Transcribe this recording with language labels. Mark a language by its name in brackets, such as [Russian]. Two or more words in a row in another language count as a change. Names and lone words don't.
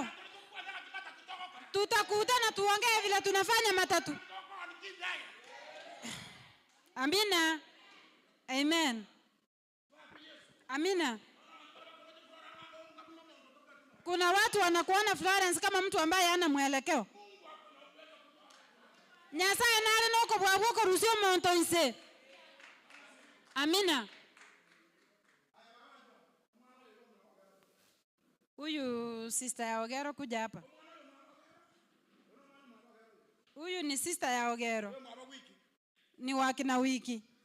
[Swahili] Tutakutana tuongee vile tunafanya matatu. Amina. Amen. Amina. Kuna watu wanakuona Florence kama mtu ambaye hana mwelekeo. [Gusii] Nyasaye nale noko bwabwo rusio montonse. [Swahili] Amina. Huyu sister ya Ogero kuja hapa. Huyu ni sister ya Ogero. Ni wake na wiki.